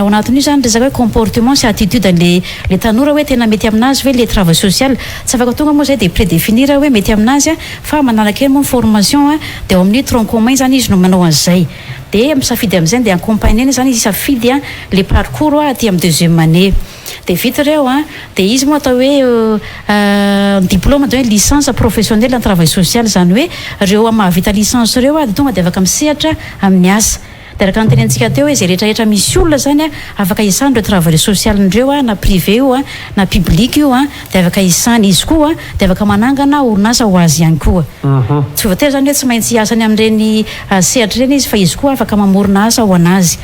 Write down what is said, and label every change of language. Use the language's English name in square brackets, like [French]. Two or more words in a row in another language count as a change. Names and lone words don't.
[Malagasy] ao anatin'io zany resaka hoe comportement sy attitude le tanora hoe tena mety aminazy hoe le [French] travail social [Malagasy] tsy afaka tonga moa zay dia prédéfinir hoe mety aminazy fa manaraka eny moa formation dia ao amin'ny [French] tronc commun [Malagasy] zany izy no manao an'izay dia misafidy amin'izay dia accompagner zany izy safidy le parcours aty amin'ny [French] 2e année [Malagasy] dia vita ireo dia izy moa atao hoe [French] diplôme de licence professionnelle en travail social [Malagasy] zany hoe ireo mahavita licence ireo dia tonga dia afaka misehatra amin'ny asa. Dia araka ny tenentsika teo hoe zay rehetrarehetra misy olona zany afaka hisan'ireo [French] travailleur social [Malagasy] ndreo na privé io na public io dia afaka hisany izy koa dia afaka manangana orinasa ho azy ihany koa tsy voatery zany hoe tsy maintsy hiasany amin'ireny sehatra ireny izy fa izy koa afaka mamorona asa ho anazy.